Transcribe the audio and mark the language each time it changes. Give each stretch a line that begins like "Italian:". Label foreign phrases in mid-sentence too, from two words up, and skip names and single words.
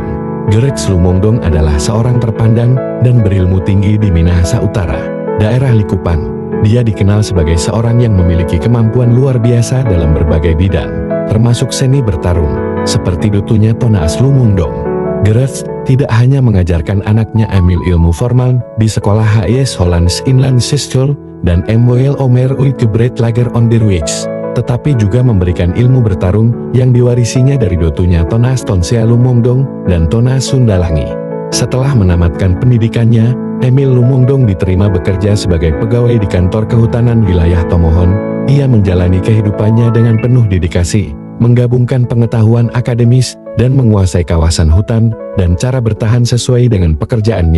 Indonesian: Gerets Lumongdong adalah seorang terpandang dan berilmu tinggi di Minahasa Utara, daerah Likupang. Dia dikenal sebagai seorang yang memiliki kemampuan luar biasa dalam berbagai bidang, termasuk seni bertarung, seperti dutunya Tonas Lumongdong. Gerets tidak hanya mengajarkan anaknya Emil ilmu formal di sekolah HIS Hollands Inland School dan MWL Omer Uitgebreid Lager Onderwijs, tetapi juga memberikan ilmu bertarung yang diwarisinya dari dutunya Tonas Tonsea Lumongdong dan Tonas Sundalangi. Setelah menamatkan pendidikannya, Emil Lumongdong diterima bekerja sebagai pegawai di kantor kehutanan wilayah Tomohon. Ia menjalani kehidupannya dengan penuh dedikasi, menggabungkan pengetahuan akademis dan menguasai kawasan hutan dan cara bertahan sesuai dengan pekerjaannya.